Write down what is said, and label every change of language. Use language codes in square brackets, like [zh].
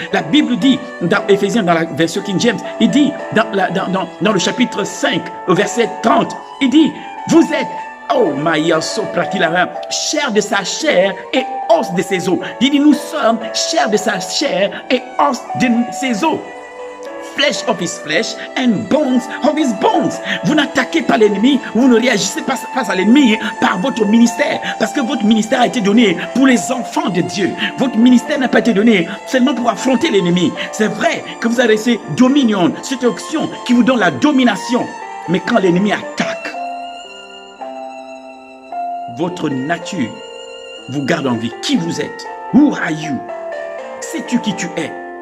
[fr] La Bible dit, dans Éphésiens, dans la version King James, il dit, dans le chapitre 5, au verset 30, il dit, vous êtes, oh, Maya Soprakilara, chair de sa chair et os de ses os. Il dit, nous sommes chair de sa chair et os de ses os. [en] Flesh of his flesh and bones of his bones. [fr] Vous n'attaquez pas l'ennemi, vous ne réagissez pas face à l'ennemi par votre ministère, parce que votre ministère a été donné pour les enfants de Dieu. Votre ministère n'a pas été donné seulement pour affronter l'ennemi. C'est vrai que vous avez ces dominion, cette option qui vous donne la domination, mais quand l'ennemi attaque, votre nature vous garde en vie. Qui vous êtes? [en] Who are you? [fr] Sais-tu qui tu es?